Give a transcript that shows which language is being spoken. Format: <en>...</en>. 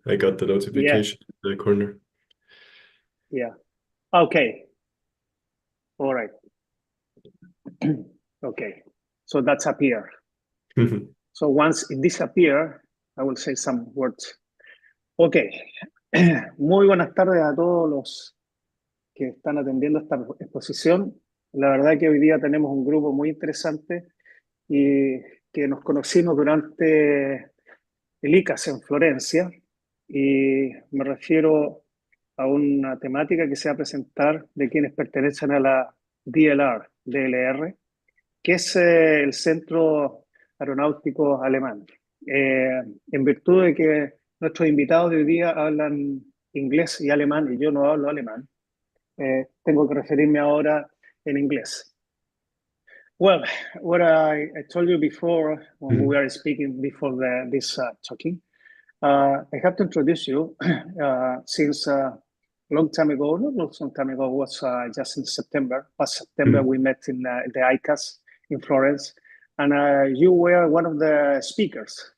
<en>I got the Yeah. notification in the corner. Yeah. Okay. All right. Okay. So that's appear. So once it disappear, I will say some words. Ok.</en> <es>Muy buenas tardes a todos los que están atendiendo esta exposición. La verdad que hoy día tenemos un grupo muy interesante y que nos conocimos durante el ICAS en Florencia, y me refiero a una temática que se va a presentar de quienes pertenecen a la DLR, que es el Centro Aeronáutico Alemán. En virtud de que nuestros invitados de hoy día hablan inglés y alemán y yo no hablo alemán, tengo que referirme ahora en inglés.</es> <en>Well, what I told you before when we were speaking before this talking, I have to introduce you since a long time ago, not long time ago, was just in September. Last September, we met in the ICAS in Florence, and you were one of the speakers.</en>